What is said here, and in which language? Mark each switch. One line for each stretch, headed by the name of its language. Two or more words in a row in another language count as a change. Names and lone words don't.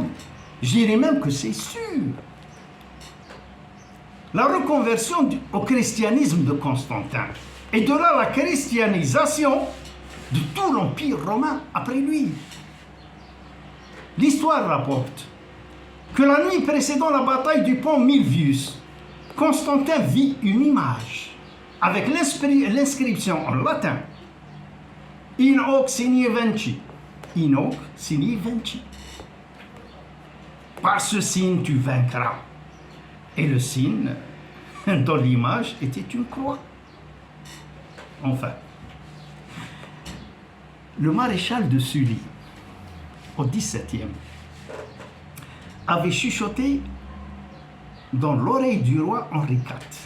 French: Je dirais même que c'est sûr. La reconversion au christianisme de Constantin, et de là la christianisation de tout l'Empire romain après lui. L'histoire rapporte que la nuit précédant la bataille du pont Milvius, Constantin vit une image avec l'inscription en latin
Latin: In hoc signi vinci. In hoc signi vinci.
French: Par ce signe tu vaincras. Et le signe dans l'image était une croix. Enfin, le maréchal de Sully, au XVIIe, avait chuchoté dans l'oreille du roi Henri IV.